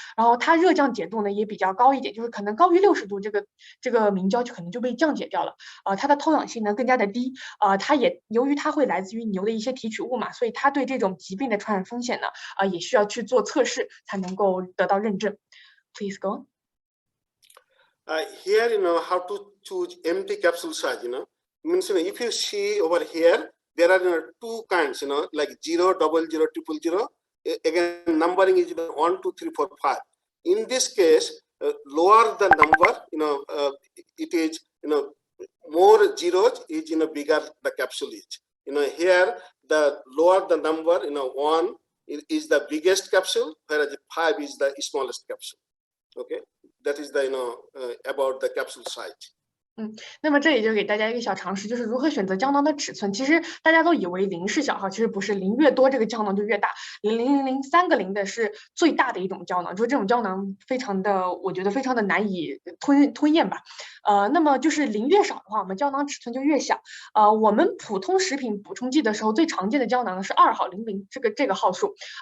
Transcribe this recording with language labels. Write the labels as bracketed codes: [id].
[zh] 然后它热降解度呢也比较高一点，就是可能高于60度，这个明胶就可能就被降解掉了。它的透氧性呢更加的低，它也由于它会来自于牛的一些提取物嘛，所以它对这种疾病的传染风险呢也需要去做测试才能够得到认证。 [en] Please go on. Here, how to choose empty capsule size, means, if you see over here, there are, two kinds, like 0, 00, 000. Again, numbering is 1, 2, 3, 4, 5. In this case, lower the number, it is, more zeros is, bigger the capsule is. Here, the lower the number, 1 is the biggest capsule, whereas 5 is the smallest capsule. Okay, that is the, about the capsule size. [zh] 那么这里就给大家一个小常识，就是如何选择胶囊的尺寸。其实大家都以为0是小号，其实不是，零越多这个胶囊就越大，00003个0的是最大的一种胶囊，就是这种胶囊我觉得非常的难以吞咽吧。那么就是0越少的话，我们胶囊尺寸就越小。我们普通食品补充剂的时候，最常见的胶囊是2号00这个号数。